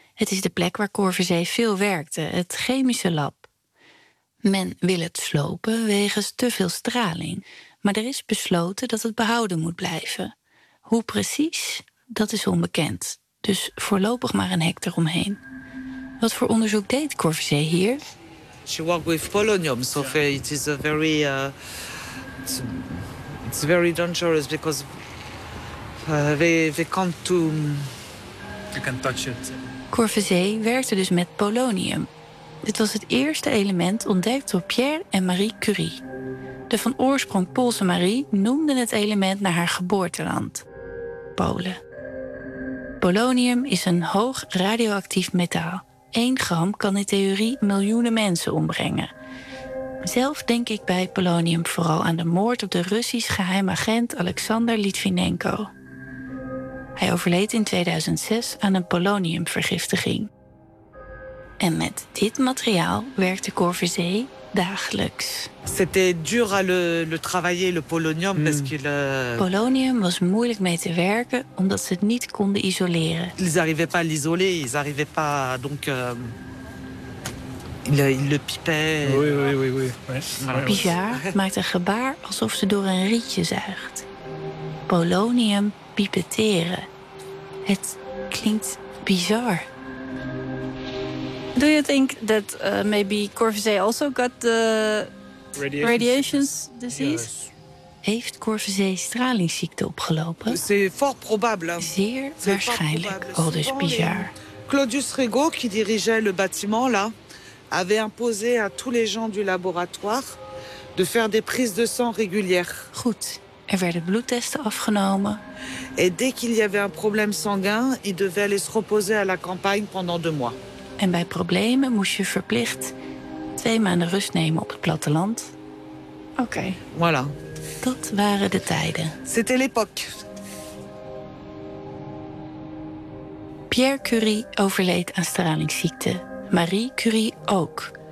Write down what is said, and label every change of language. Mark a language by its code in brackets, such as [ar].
[nl] Het is de plek waar Corvisée veel werkte, het chemische lab. Men wil het slopen wegens te veel straling. Maar er is besloten dat het behouden moet blijven. Hoe precies, dat is onbekend. Dus voorlopig maar een hek eromheen. Wat voor onderzoek deed Corvisée hier? [en] She worked with polonium, so it is a very... It's very dangerous because they can't to... You can touch it. [nl] Corvisée werkte dus met polonium. Dit was het eerste element ontdekt door Pierre en Marie Curie. De van oorsprong Poolse Marie noemde het element naar haar geboorteland, Polen. Polonium is een hoog radioactief metaal. 1 gram kan in theorie miljoenen mensen ombrengen. Zelf denk ik bij polonium vooral aan de moord op de Russisch geheim agent Alexander Litvinenko. Hij overleed in 2006 aan een poloniumvergiftiging. En met dit materiaal werkte Corvisée dagelijks. [fr] C'était dur à le travailler le polonium parce qu'il [nl] polonium was moeilijk mee te werken omdat ze het niet konden isoleren. [fr] Ils arrivaient pas à l'isoler, ils arrivaient pas donc Le pipet. Oui. [nl] Bizarre maakt een gebaar alsof ze door een rietje zuigt. Polonium pipetteren. Het klinkt bizar. [en] Do you think that maybe Corvisée also got the radiations disease? Yes. [nl] Heeft Corvisée stralingsziekte opgelopen? [fr] C'est fort probable. [nl] Zeer waarschijnlijk. Aldus bizar. [fr] Claudius Rigaud qui dirigeait le bâtiment là. Avait imposé à tous les gens du laboratoire de faire des prises de sang régulières. [nl] Goed, er werden bloedtesten afgenomen. [fr] Et dès qu'il y avait un problème sanguin, il devait aller se reposer à la campagne pendant 2 mois. [nl] En bij problemen moest je verplicht 2 maanden rust nemen op het platteland. Oké. [fr] Voilà. [nl] Dat waren de tijden. [fr] C'était l'époque. [nl] Pierre Curie overleed aan stralingsziekte. Marie Curie ook.